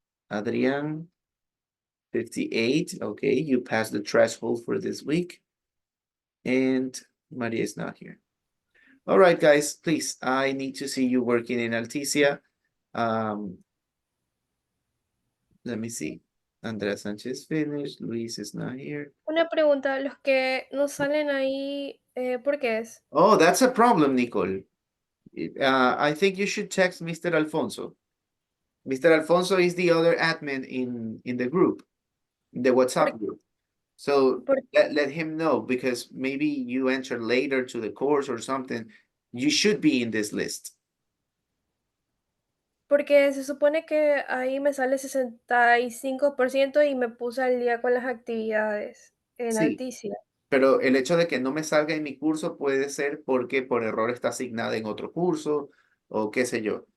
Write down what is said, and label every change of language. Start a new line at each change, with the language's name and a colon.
English: Adrian, 58. Okay, you passed the threshold for this week. And Maria is not here. All right, guys, please, I need to see you working in Alticia. Let me see. Andrea Sanchez finished. Luis is not here.
Spanish: Una pregunta, los que no salen ahí, ¿por qué es?
English: Oh, that's a problem, Nicole. I think you should text Mr. Alfonso. Mr. Alfonso is the other admin in the group, in the WhatsApp group. So let him know, because maybe you enter later to the course or something. You should be in this list.
Spanish: Porque se supone que ahí me sale 65% y me puse al día con las actividades en Sí, Alticia. pero el hecho de que no me salga en mi curso puede ser porque por error está asignada en otro curso o qué sé yo.